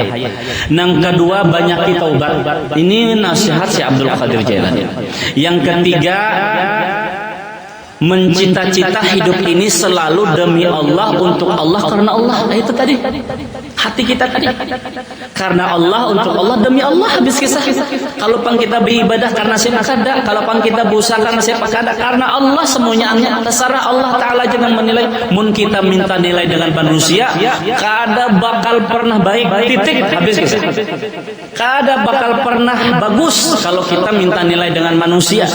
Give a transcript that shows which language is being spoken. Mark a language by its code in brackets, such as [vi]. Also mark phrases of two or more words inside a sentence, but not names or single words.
[id] Nang kedua, banyak taubat. Ini nasihat si Abdul Qadir Jailani. Yang ketiga, mencita-cita hidup ini selalu demi Allah, untuk Allah, karena Allah. Nah, itu tadi hati kita tadi, karena Allah, untuk Allah, demi Allah. [bjn] Habis kisah. Kalau pang kita beribadah karena siapa kada, kalau pang kita berusaha karena siapa kada, karena Allah semuanya. Terserah Allah Ta'ala jangan menilai. Mun kita minta nilai dengan manusia, kada bakal pernah baik. Titik. Habis kisah. Kada bakal pernah bagus kalau kita minta nilai dengan manusia.